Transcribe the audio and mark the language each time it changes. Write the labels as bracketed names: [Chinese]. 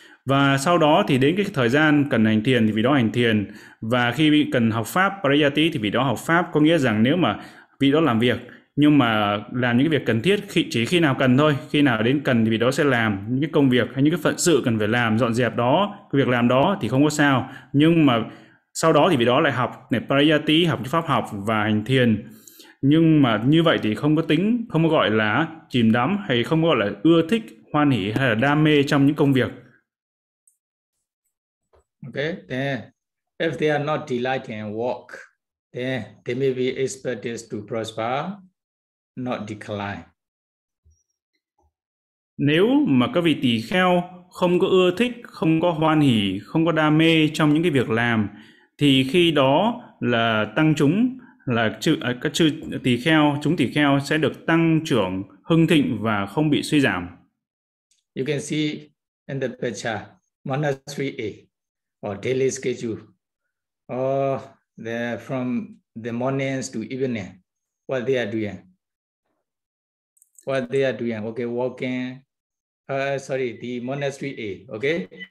[Vietnamese] Và sau đó thì đến cái thời gian cần hành thiền thì vị đó hành thiền, và khi cần học pháp Parayati thì vị đó học pháp, có nghĩa rằng nếu mà vị đó làm việc, nhưng mà làm những cái việc cần thiết chỉ khi nào cần thôi, khi nào đến cần thì vị đó sẽ làm những cái công việc hay những cái phận sự cần phải làm, dọn dẹp đó, cái việc làm đó thì không có sao. Nhưng mà sau đó thì vị đó lại học này Parayati, học pháp học và hành thiền. Nhưng mà như vậy thì không có tính, không có gọi là chìm đắm, hay không gọi là ưa thích, hoan hỷ hay là đam mê trong những công việc. [English] Okay, then if they are not delighted in work, then they may be expected to prosper, not decline. [Vietnamese] Nếu mà các vị tỳ kheo không có ưa thích, không có hoan hỷ, không có đam mê trong những cái việc làm, thì khi đó là tăng chúng, là các chư tỳ kheo, chúng tỳ kheo sẽ được tăng trưởng hưng thịnh và không bị suy giảm. [English] You can see in the picture, monastery A, or daily schedule, or the from the mornings to evening, what they are doing. Okay, walking. The monastery A, okay?